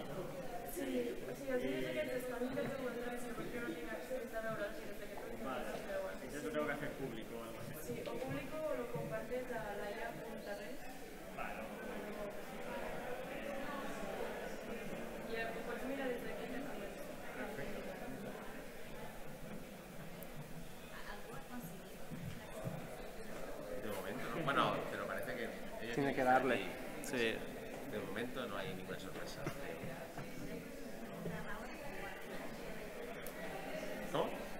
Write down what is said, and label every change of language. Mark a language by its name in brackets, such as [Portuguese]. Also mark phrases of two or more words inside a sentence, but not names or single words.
[Catalan] Sí, o sigui, els vídeos aquests estan fets a web través perquè no tinc accés a veure'ls i des d'aquest ordinador Vale, es veuen. [Spanish] entonces lo tengo que hacer público o algo así. Sí, o público o lo compartes a laia.res. Vale. [Catalan] I ho pots mirar des d'aquí també. [Spanish] De momento, no. Bueno, pero parece que ellos Tiene que darle. Sí. De momento no hay ninguna sorpresa. ¿Cómo?